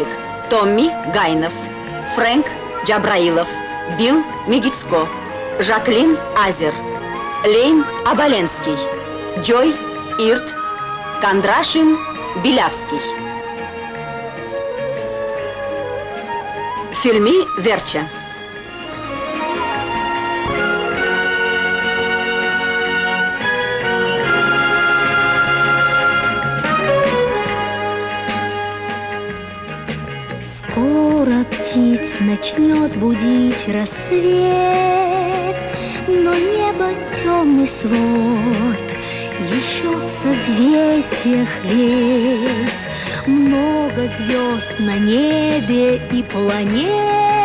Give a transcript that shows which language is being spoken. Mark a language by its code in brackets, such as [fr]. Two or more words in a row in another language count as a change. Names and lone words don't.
[ru] Томми Гайнов. Фрэнк Джабраилов. Билл Мегицко. Жаклин Азер. Лейн Абаленский. Джой Ирт. Кондрашин Белявский. Фильми Верча. Скоро птиц начнет будить рассвет, но небо темный свод, еще в созвездиях весь, много звезд на небе и планет.